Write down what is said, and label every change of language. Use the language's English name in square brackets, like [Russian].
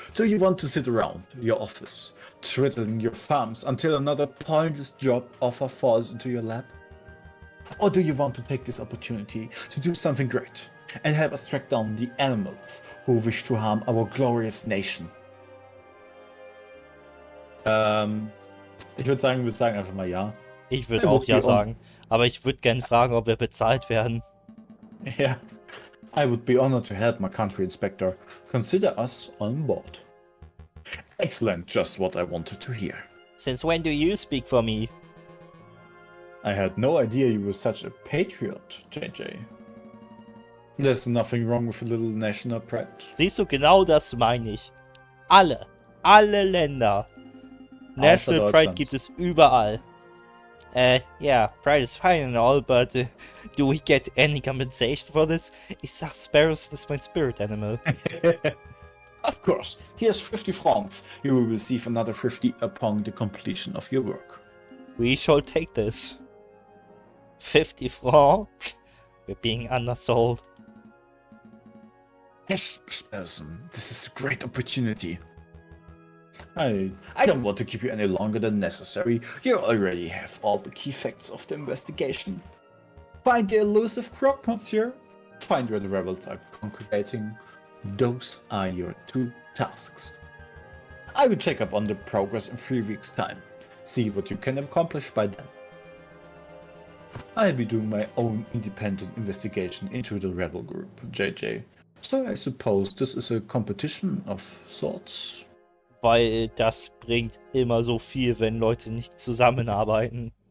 [English] Do you want to sit around your office, twiddling your thumbs until another pointless job offer falls into your lap? Or do you want to take this opportunity to do something great and help us track down the animals who wish to harm our glorious nation? [German] Ich würde sagen, wir sagen einfach mal ja. Ich würde auch ja sagen. Aber ich würde gerne fragen, ob wir bezahlt werden. [English] Yeah. I would be honored to help my country, Inspector. Consider us on board. Excellent, just what I wanted to hear. Since when do you speak for me? I had no idea you were such a patriot, JJ. There's nothing wrong with a little national pride. [German] Siehst du, genau das meine ich. Alle Länder. National Pride gibt es überall. [English] Yeah, pride is fine and all, but do we get any compensation for this? [German] Ich sag, [English] Sparrows is my spirit animal. Of course, here's 50 francs. You will receive another 50 upon the completion of your work. We shall take this. 50 francs? We're being undersold. Yes, person, this is a great opportunity. I don't want to keep you any longer than necessary. You already have all the key facts of the investigation. Find the elusive croc, monsieur. Find where the rebels are congregating. Those are your 2 tasks. I will check up on the progress in 3 weeks' time. See what you can accomplish by then. I'll be doing my own independent investigation into the rebel group, JJ. So I suppose this is a competition of sorts. [German] Weil das bringt immer so viel, wenn Leute nicht zusammenarbeiten.